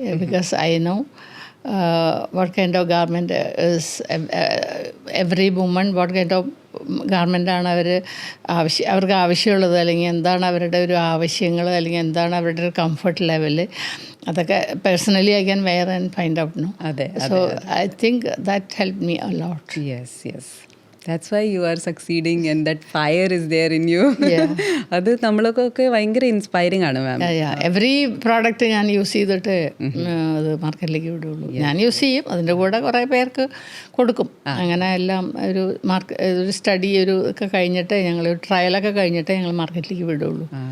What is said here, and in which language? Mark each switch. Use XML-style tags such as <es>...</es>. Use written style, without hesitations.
<en>because I know what kind of garment is every woman,</en> <ml>what kind of ഗാർമെൻറ്റാണ് അവർക്ക് ആവശ്യമുള്ളത്, അല്ലെങ്കിൽ എന്താണ് അവരുടെ ഒരു ആവശ്യങ്ങൾ, അല്ലെങ്കിൽ എന്താണ് അവരുടെ ഒരു കംഫർട്ട് ലെവല്, അതൊക്കെ</ml> <en>Personally I can wear and find out no. So I think that help me a lot. Yes That's why you are succeeding and that fire is there in you. Yeah.</en> <ml>അത് നമ്മളൊക്കെ ഭയങ്കര inspiring ആണ് മാം. Every product ഞാൻ use ചെയ്തിട്ട് അത് മാർക്കറ്റിലേക്ക് വിടുള്ളൂ. ഞാൻ use ചെയ്യും, അതിൻ്റെ കൂടെ കുറേ പേർക്ക് കൊടുക്കും. അങ്ങനെ എല്ലാം ഒരു സ്റ്റഡി ഒക്കെ കഴിഞ്ഞിട്ട് ഞങ്ങൾ ട്രയലൊക്കെ കഴിഞ്ഞിട്ട് ഞങ്ങൾ മാർക്കറ്റിലേക്ക് വിടുള്ളൂ.</ml>